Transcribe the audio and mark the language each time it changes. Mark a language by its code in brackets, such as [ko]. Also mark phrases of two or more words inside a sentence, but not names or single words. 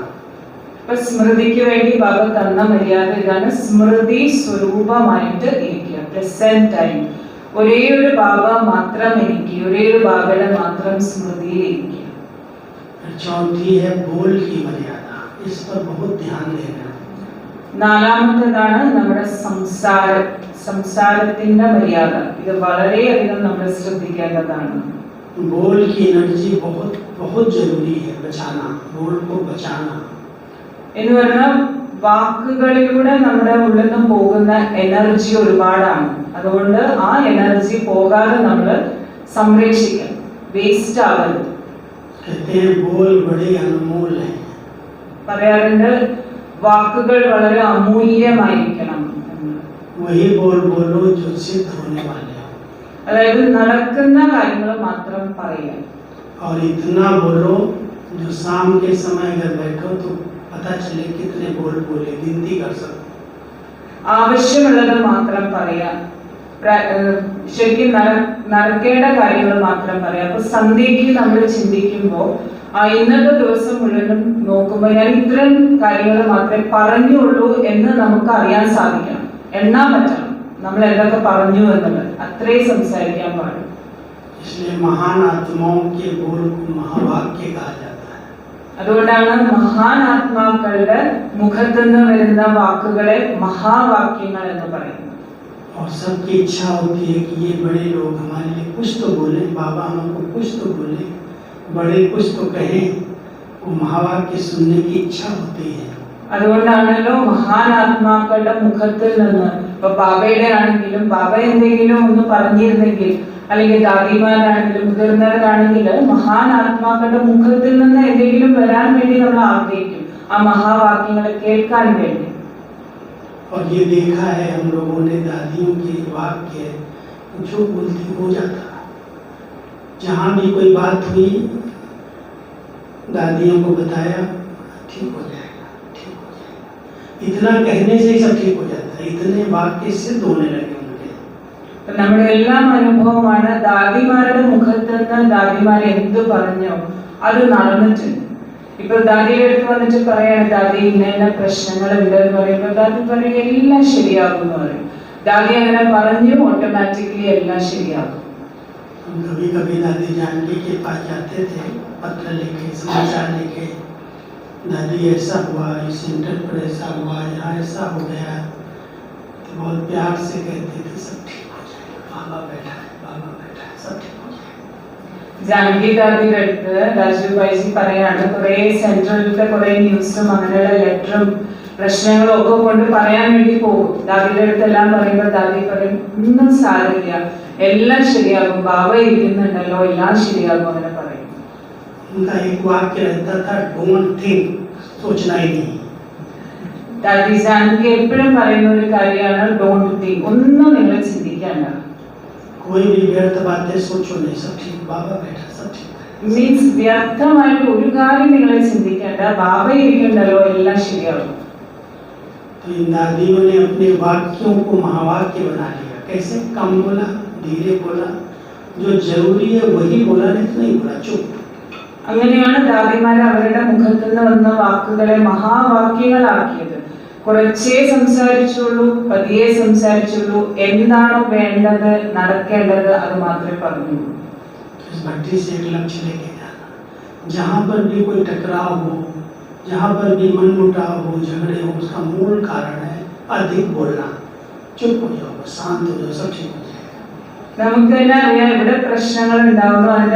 [ml] അപ്പൊ സ്മൃതിക്ക് വേണ്ടി ബാബ തന്ന മര്യാദ ഇതാണ്, സ്മൃതി സ്വരൂപമായിട്ട് ഇരിക്കുക, [en] present time. [ml] ഒരേ ഒരു ബാബ മാത്രം എനിക്ക്, ഒരേ ഒരു ബാബയുടെ മാത്രം സ്മൃതിയിൽ ഇരിക്കുക. [hi] चौथी है बोल की मर्यादा, इस पर बहुत ध्यान देना. [ml] നാലാമത്തേതാണ് നമ്മുടെ സംസാരത്തിന്റെ മര്യാദ. ഇത് വളരെയധികം നമ്മൾ ശ്രദ്ധിക്കേണ്ടതാണ്. [hi] बोल की एनर्जी बहुत बहुत जरूरी है, बचाना, बोल को बचाना. [ml] എന്ന് പറഞ്ഞാൽ വാക്കുകളിലൂടെ നമ്മുടെ ഉള്ളിൽ നിന്ന് പോകുന്ന എനർജി ഒരുപാടാണ്. അതുകൊണ്ട് ആ എനർജി പോകാതെ നമ്മൾ സംരക്ഷിക്കണം, വേസ്റ്റ് ആവരുത്. [hi] बोल बड़े अनमोल है. [ml] പറയാറുണ്ട് വാക്കുകൾ വളരെ അമൂല്യമായിരിക്കണം. [hi] वही बोल बोलो जो सिद्ध होने वाले हो. [ml] അതായത് നടക്കുന്ന കാര്യങ്ങൾ മാത്രം പറയുക. [hi] और इतना बोलो जो शाम के समय अगर बैठो तो पता चले कितने बोल बोले, गिनती कर सको. [ml] ആവശ്യമുള്ളത് മാത്രം പറയാ, ശരിക്കും നടക്കേണ്ട കാര്യങ്ങൾ മാത്രം പറയാം. അപ്പൊ സന്ധ്യയ്ക്ക് നമ്മൾ ചിന്തിക്കുമ്പോൾ ഇന്നത്തെ ദിവസം മുഴുവനും നോക്കുമ്പോൾ ഞാൻ ഇത്തരം കാര്യങ്ങൾ മാത്രമേ പറഞ്ഞുള്ളൂ എന്ന് നമുക്ക് അറിയാൻ സാധിക്കണം, എണ്ണാൻ പറ്റണം നമ്മൾ എന്തൊക്കെ പറഞ്ഞു എന്നുള്ളത്. അത്രയും സംസാരിക്കാൻ പാടും. [hi] इसलिए महान आत्माओं के बोल को महावाक्य कहा जाता है. [ml] അതുകൊണ്ടാണ് മഹാനാത്മാക്കളുടെ മുഖത്ത് നിന്ന് വരുന്ന വാക്കുകളെ മഹാവാക്യങ്ങൾ എന്ന് പറയുന്നത്. [hi] और सबकी इच्छा होती है कि ये बड़े लोग हमारे लिए कुछ तो बोले, बाबा हमको कुछ तो बोले, बड़े कुछ तो कहें. वो महावाक्य सुनने की इच्छा होती है. [ml] അതുകൊണ്ടാണല്ലോ മഹാനാത്മാക്കളുടെ മുഖത്തിൽ നിന്ന്, ഇപ്പൊ ബാബയുടെ ആണെങ്കിലും ബാബ എന്തെങ്കിലും ഒന്ന് പറഞ്ഞിരുന്നെങ്കിൽ, അല്ലെങ്കിൽ ദാദിമാരാണെങ്കിലും മുതിർന്നവരാണെങ്കിൽ മഹാനാത്മാക്കളുടെ മുഖത്തിൽ നിന്ന് എന്തെങ്കിലും വരാൻ വേണ്ടി നമ്മൾ ആഗ്രഹിക്കും, ആ മഹാവാക്യങ്ങളെ കേൾക്കാൻ വേണ്ടി. [hi] और ये देखा है हम लोगों ने, दादियों के वाक्य जो बोलती हो जाता. जहाँ भी कोई बात हुई दादियों को बताया, ठीक हो जाएगा, ठीक हो जाएगा. इतना कहने से ही सब ठीक हो जाता है. इतने वाक्य सिद्ध होने लगे उनके. [ml] നമ്മുടെ എല്ലാം അനുഭവമാണ്. ദാദിമാരുടെ മുഖത്ത് നിന്ന് ദാദിമാർ എന്ത് പറഞ്ഞോ അത് നടന്നിട്ടുണ്ട്. ഇപ്പൊ ദാദിയുടെ അടുത്ത് വന്നിട്ട് പറയാണ്, ദാദി ഇന്ന പ്രശ്നങ്ങൾ ഉണ്ടെന്ന് പറയുമ്പോൾ ദാദി പറയും എല്ലാം ശരിയാകും എന്ന് പറയും. ദാദി അങ്ങനെ പറഞ്ഞു, ഓട്ടോമാറ്റിക്കലി എല്ലാം ശരിയാകും. [hi] कभी कभी दादी जानकी के पास जाते थे, पत्र लिखे, समाचार लिखे, दादी ऐसा हुआ, इस सेंटर पर ऐसा हुआ, यहाँ ऐसा हो गया, तो बहुत प्यार से कहते थे सब ठीक हो जाएगा, बाबा बैठा है, बाबा बैठा है, सब ठीक हो जाएगा. [ml] ജാനകി ദാദിയുടെ അടുത്ത് രാജുഭായിജി പറയാണ്, കുറെ സെൻട്രലിലത്തെ കുറെ ന്യൂസും അങ്ങനെയുള്ള ലെറ്ററും പ്രശ്നങ്ങളും ഒക്കെ കൊണ്ട് പറയാൻ വേണ്ടി പോകും. ദാദിയുടെ അടുത്ത് എല്ലാം പറയുമ്പോൾ ദാദി പറയും ഒന്നും സാരില്ല, എല്ലാം ശരിയാകും, ബാബ ഇരിക്കുന്നുണ്ടല്ലോ, എല്ലാം ശരിയാകും അങ്ങനെ പറയും. [hi] उनका एक वाक्य रहता था, [en] don't think, [hi] सोचना ही नहीं. [ml] ദാദി ജാനകി എപ്പോഴും പറയുന്ന ഒരു കാര്യമാണ് [en] don't think, [ml] ഒന്നും നിങ്ങൾ ചിന്തിക്കേണ്ട. [hi] कोई भी व्यर्थ बातें सोचो नहीं, सब ठीक, बाबा बैठा, सब ठीक. [ml] മീൻസ് വ്യർത്ഥമായിട്ട് ഒരു കാര്യം നിങ്ങൾ ചിന്തിക്കേണ്ട, ബാബ ഇരിക്കുന്നുണ്ടല്ലോ, എല്ലാം ശരിയാകും. [hi] तो इन दादियों ने अपने वाक्यों को महावाक्य बना लिया. कैसे? कम बोला, धीरे बोला, जो जरूरी है वही बोला, नहीं बोला, चुप. [ml] അങ്ങനെയാണ് ദാദിമാർ അവരുടെ മുഖത്ത് നിന്ന് വന്ന വാക്കുകളെ മഹാവാക്യങ്ങളാക്കിയത്. കുറച്ചേ സംസാരിച്ചുള്ളൂ, പതിയെ സംസാരിച്ചുള്ളൂ, എന്താണോ വേണ്ടത് നടക്കേണ്ടത് അത് മാത്രമേ പറഞ്ഞുള്ളൂ. [hi] इस भट्टी से एक लक्ष्य लेके जाना, जहाँ पर भी कोई टकराव हो, जहाँ पर भी मनमुटाव हो, झगड़े हो, उसका मूल कारण है अधिक बोलना. चुप हो जाओ, शांत हो जाओ, सब ठीक हो जाएगा. [ml] നമുക്ക് തന്നെ അറിയാം ഇവിടെ പ്രശ്നങ്ങൾ ഉണ്ടാവുന്നു.